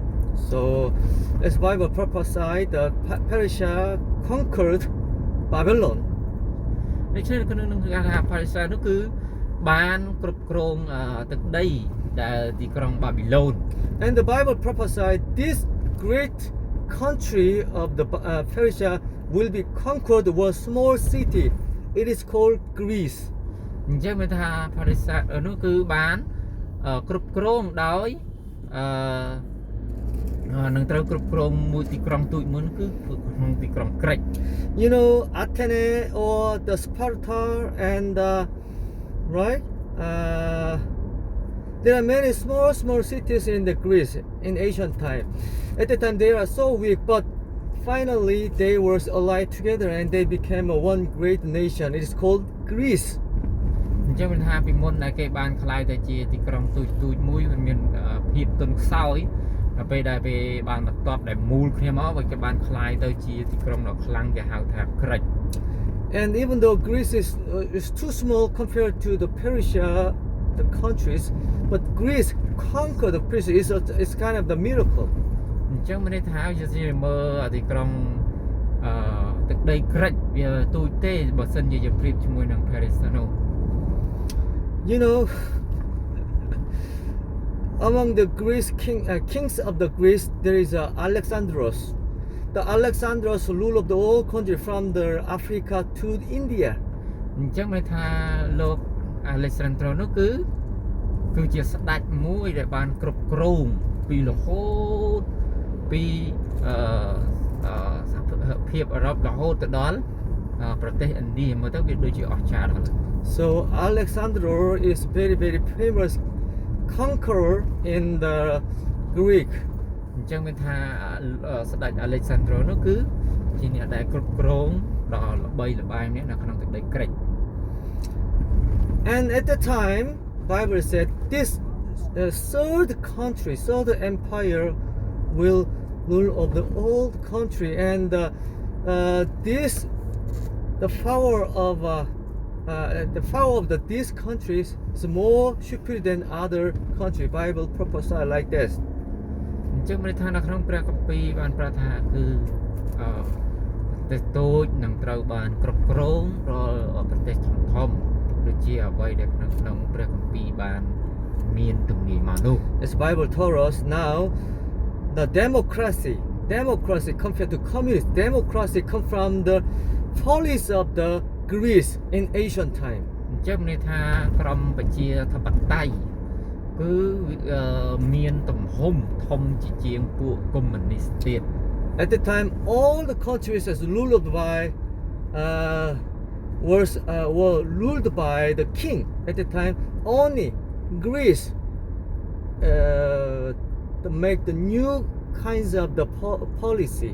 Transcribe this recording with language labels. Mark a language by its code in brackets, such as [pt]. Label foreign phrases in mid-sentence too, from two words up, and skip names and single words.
[en] So as Bible prophesied, the Persia conquered Babylon. [km] ដូច្នេះក្នុងនឹងគឺថាប៉ារីសានោះគឺបានគ្រប់គ្រងទឹកដីដែលទីក្រុងបាប៊ីឡូន [en] And the Bible prophesied this great country of the Persia will be conquered with a small city. It is called Greece. [km] អញ្ចឹងមានថាប៉ារីសានោះគឺបានគ្រប់គ្រងដោយនឹងត្រូវគ្រប់គ្រងមួយទីក្រុងទូចមួយគឺក្នុងទីក្រុងក្រិច [en] You know, Athens or the Sparta and right? There are many small cities in the Greece in ancient time. At the time they are so weak, but finally they were allied together and they became one great nation. It is called Greece. [km] អញ្ចឹងមានថាពីមុនដែលគេបានខ្លាយទៅជាទីក្រុងទូចមួយมันមានភាពទន់ខ្សោយដល់ពេលដែលពេលបានបន្ទាប់ដែលមូលគ្នាមកវាគេបានខ្លាយទៅជាទីក្រុងដ៏ខ្លាំងគេហៅថាក្រិច [en] And even though Greece is too small compared to the Persia, the countries, but Greece conquered the Persia. It's kind of the miracle. [km] អញ្ចឹងមានន័យថាជាមើលទីក្រុងទឹកដីក្រិចវាទូចទេបើសិនជាយើងប្រៀបជាមួយនឹង Paris នោះ [en] You know, among the Greece kings of the Greece, there is Alexandros. The Alexandros rule of the whole country from the Africa to India. [km] អញ្ចឹងមានថាលោក Alexandro នោះគឺជាស្ដេចមួយដែលបានគ្រប់គ្រងពីរហូតពីភាពអឺរ៉ុបរហូតទៅដល់ប្រទេសឥណ្ឌាមើលទៅវាដូចជាអស្ចារ្យដល់ [en] So Alexander is very famous conqueror in the Greek. [km] អញ្ចឹងមានថាស្ដេច Alexandro នោះគឺជាអ្នកដែលគ្រប់គ្រងដល់ល្បីល្បាញនេះនៅក្នុងទឹកដីក្រិច [en] And at the time Bible said this third empire will rule of the old country, and the power of these countries is more superior than other country. Bible prophesied like this. [km] អញ្ចឹងមានថានៅក្នុងព្រះគម្ពីរបានប្រាប់ថាគឺប្រទេសតូចនឹងត្រូវបានគ្រប់គ្រងរាល់ប្រទេសធំដូចជាអ្វីដែលក្នុងព្រះគម្ពីរបានមានទំនាយមកនោះ [en] As Bible told us now, the democracy compared to communism, democracy come from the police of the Greece in ancient time. [km] អញ្ចឹងមានថាក្រមប្រជាធិបតេយ្យគឺមានទំហំធំជាងពួកកុម្មុយនីសទៀត [en] At the time, all the countries as ruled by were ruled by the king. At the time, only Greece to make the new kinds of the policy.